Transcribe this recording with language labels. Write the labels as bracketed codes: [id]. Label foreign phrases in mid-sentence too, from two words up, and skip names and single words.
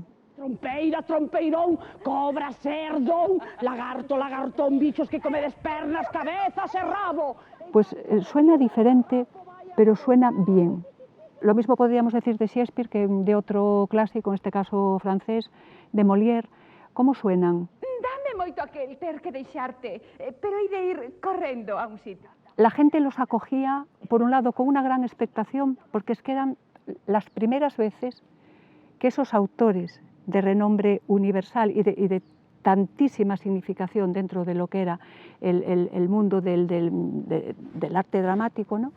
[gl] Trompeira, trompeirón, cobra, cerdón, lagarto, lagartón, bichos que comedes pernas, cabezas e rabo. [es] Pues suena diferente, pero suena bien. Lo mismo podríamos decir de Shakespeare que de otro clásico, en este caso francés, de Molière. ¿Cómo suenan? [gl] Dame moito aquel ter que deixarte, pero hai de ir correndo a un sitio. [es] La gente los acogía, por un lado, con una gran expectación, porque es que eran las primeras veces que esos autores de renombre universal y de tantísima significación dentro de lo que era el mundo del arte dramático, ¿no?